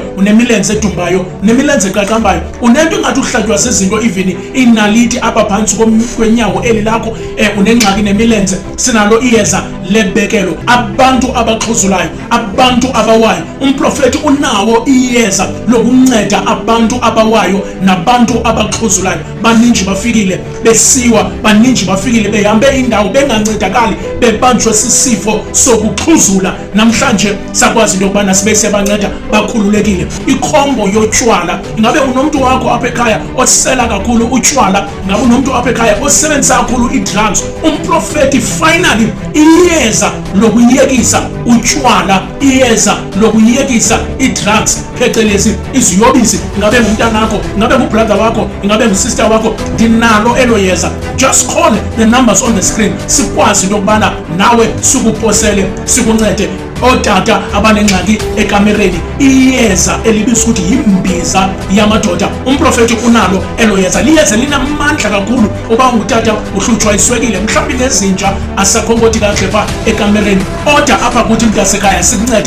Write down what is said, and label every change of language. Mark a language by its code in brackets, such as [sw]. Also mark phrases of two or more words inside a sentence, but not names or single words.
[xh] Unemilenze edumbayo, unemilenze eqaqambayo, unento engathi uhlatywa zizinto, even inaliti apha phantsi kwenyawo eli lakho, unengxaki nemilenze, sinalo iyeza lebekelo. Abantu abaxhuzulayo, abantu abawayo, umprofeti unawo nawo iyeza lokunceda abantu abawayo nabantu abaxhuzulayo. Baninji bafikile besiwa, baninji bafikile behambe indawo bengancedakali, bebanjwe sisifo sokuxhuzula. Namhlanje sakwazi into yokubana sibe siyabanceda bakhululekile. Ikhombo yotshwala, ingabe unomuntu wakho apha ekhaya osela kakhulu utshwala, ingabe unomuntu apha ekhaya osebenzisa kakhulu i-drugs, umprofeti finally iyeza lokuyekisa utshwala, iyeza lokuyekisa i-drugs phecelezi iziyobisi. Ingabe ngumntanakho, ingabe ngubrother wakho, ingabe ngusister wakho, ndinalo elo yeza. [en] Just call the numbers on the screen, [xh] sikwazi into yokubana nawe sikuposele sikuncede. Otata abanengxaki ekamereni, iyeza elibizwa ukuthi yimbiza yamadoda, umprofeti unalo elo yeza. Liyeza linamandla kakhulu. Uba ungutata uhlutshwa iswekile, mhlawumbi nezinja asakhonkoti kakuhle pha ekamereni, oda apha kuthi mntasekhaya sikuncede.